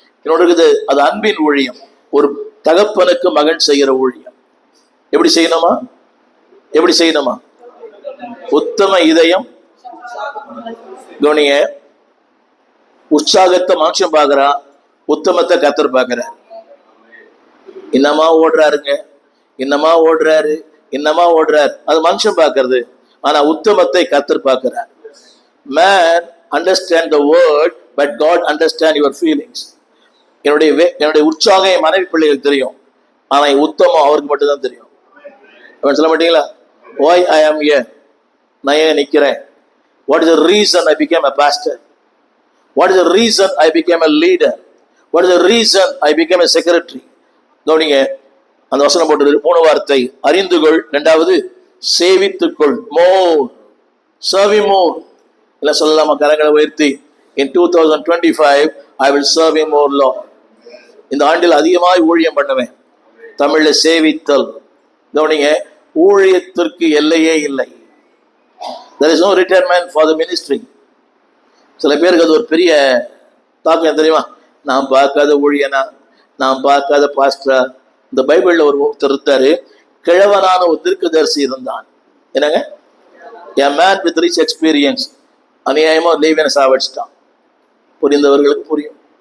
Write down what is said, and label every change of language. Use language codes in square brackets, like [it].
[ta] இன்னொன்று இருக்குது, அது அன்பின் ஊழியம், ஒரு தகப்பனுக்கு மகன் செய்கிற ஊழியம். எப்படி செய்யணுமா? எப்படி செய்யணுமா? உத்தம இதயம். கவனிங்க, உற்சாகத்தை மனுஷன் பார்க்கிறான், உத்தமத்தை கர்த்தர் பார்க்கிறார். இன்னமா ஓடுறாருங்க, இன்னமா ஓடுறாரு, இன்னமா ஓடுறாரு, அது மனுஷன் பார்க்கறது. ஆனா உத்தமத்தை கர்த்தர் பார்க்கிறார். [en] Man understand the word, but God understand your feelings. [ta] என்னுடைய உற்சாகம் என் மனைவி பிள்ளைகளுக்கு தெரியும், ஆனா உத்தமம் அவருக்கு மட்டும்தான் தெரியும். சொல்ல மாட்டீங்களா? [en] Why I am here, [ta] நான் ஏன் நிக்கிறேன்? [en] What is the reason I became a pastor? What is the reason I became a leader? What is the reason I became a secretary? [ta] கவனிங்க, அந்த வசனம் போட்டு 3 வார்த்தை, அறிந்துகொள், 2வது சேவித்துக்கொள், மோர், [en] serve him more. [ta] இல்ல சொல்லலாமா? கரங்களை உயர்த்தி, [en] in 2025 I will serve him more, Lord. [ta] இந்த ஆண்டில் அதிகமாய் ஊழியம் பண்ணுவேன். தமிழ்ல சேவித்தல். கவனிங்க, ஊழியத்திற்கு எல்லையே இல்லை. [en] There is no retirement for the ministry. [ta] சில பேருக்கு அது ஒரு பெரிய தாக்கம் தெரியுமா? நான் பார்க்காத ஊழியனா, நான் பார்க்காத பாஸ்டரா. இந்த பைபிள்ல ஒரு ஒருத்தர் இருந்தாரு, கிழவனான ஒரு தீர்க்கதரிசி இருந்தான். என்னங்க? [en] A man with rich experience. [ta] அநியாயமா லேவியனை சாவடிச்சிட்டான். புரிந்தவர்களுக்கு புரியும்.